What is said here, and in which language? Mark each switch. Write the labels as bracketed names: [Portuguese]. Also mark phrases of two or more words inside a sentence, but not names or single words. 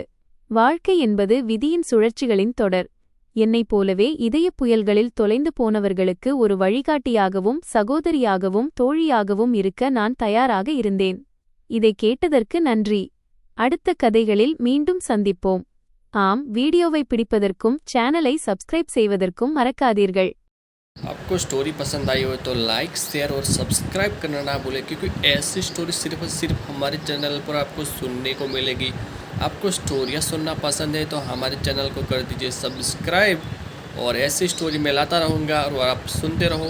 [Tamil] வாழ்க்கை என்பது விதியின் சுழற்சிகளின் தொடர். என்னைப் போலவே இதயப் புயல்களில் தொலைந்து போனவர்களுக்கு ஒரு வழிகாட்டியாகவும் சகோதரியாகவும் தோழியாகவும் இருக்க நான் தயாராக இருந்தேன். இதைக் கேட்டதற்கு நன்றி. அடுத்த கதைகளில் மீண்டும் சந்திப்போம். ஆம், வீடியோவை பிடிப்பதற்கும் சேனலை சப்ஸ்கிரைப் செய்வதற்கும் மறக்காதீர்கள். [Hindi] आपको स्टोरी पसंद आई हो तो [English] like share [Hindi] और सब्सक्राइब करना ना भूलें, क्योंकि ऐसी स्टोरी सिर्फ और सिर्फ हमारे चैनल पर आपको सुनने को मिलेगी। आपको स्टोरियाँ सुनना पसंद है तो हमारे चैनल को कर दीजिए सब्सक्राइब, और ऐसी स्टोरी मैं लाता रहूँगा और आप सुनते रहो।